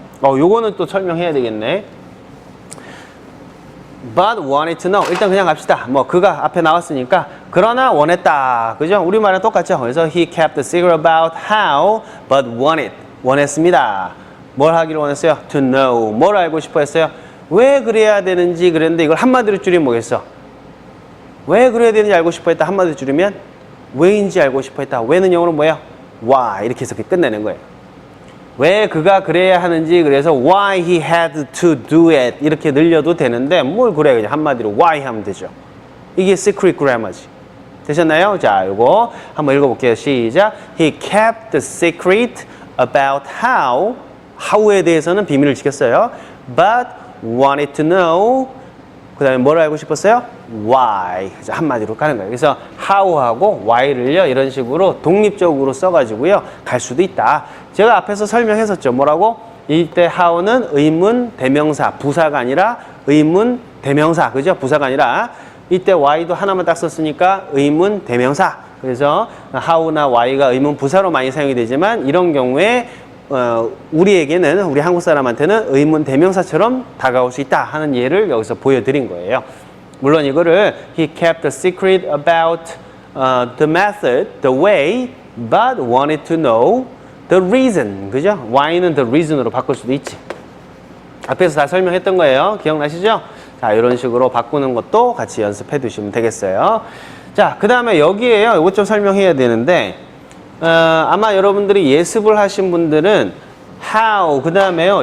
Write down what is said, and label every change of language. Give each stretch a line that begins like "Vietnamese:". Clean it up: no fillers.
Korean: 요거는 또 설명해야 되겠네.
English: but wanted to know.
Korean: 일단 그냥 갑시다. 뭐 그가 앞에 나왔으니까 그러나 원했다. 그죠? 우리말은 똑같죠?
English: 그래서 he kept the secret about how but
Korean: 원했습니다. 뭘 하기를 원했어요?
English: To know.
Korean: 뭘 알고 싶어 했어요? 왜 그래야 되는지 그랬는데 이걸 한마디로 줄이면 뭐겠어? 왜 그래야 되는지 알고 싶어 했다. 한마디로 줄이면 왜인지 알고 싶어 했다. 왜는 영어로 뭐예요? Why. 이렇게 해서 끝내는 거예요. 왜 그가 그래야 하는지 그래서
English: why he had to do it
Korean: 이렇게 늘려도 되는데 뭘 그래 그냥 한마디로 why 하면 되죠. 이게 secret grammar지. 되셨나요? 자, 요거 한번 읽어볼게요. 시작.
English: He kept the secret about how에
Korean: 대해서는 비밀을 지켰어요.
English: But wanted to know.
Korean: 그 다음에 뭘 알고 싶었어요? Why. 한마디로 가는 거예요. 그래서 how하고 why를요, 이런 식으로 독립적으로 써가지고요, 갈 수도 있다. 제가 앞에서 설명했었죠. 뭐라고? 이때 how는 의문 대명사, 부사가 아니라 의문 대명사. 그죠? 부사가 아니라. 이때 why도 하나만 딱 썼으니까 의문 대명사. 그래서 how나 why가 의문 부사로 많이 사용이 되지만 이런 경우에 우리에게는, 우리 한국 사람한테는 의문 대명사처럼 다가올 수 있다 하는 예를 여기서 보여드린 거예요. 물론 이거를
English: he kept the secret about the method, the way, but wanted to know the reason.
Korean: 그죠? why는
English: the reason
Korean: 으로 바꿀 수도 있지. 앞에서 다 설명했던 거예요. 기억나시죠? 자, 이런 식으로 바꾸는 것도 같이 연습해 두시면 되겠어요. 자, 그 다음에 여기에요. 이것 좀 설명해야 되는데, 아마 여러분들이 예습을 하신 분들은 how, 그 다음에요.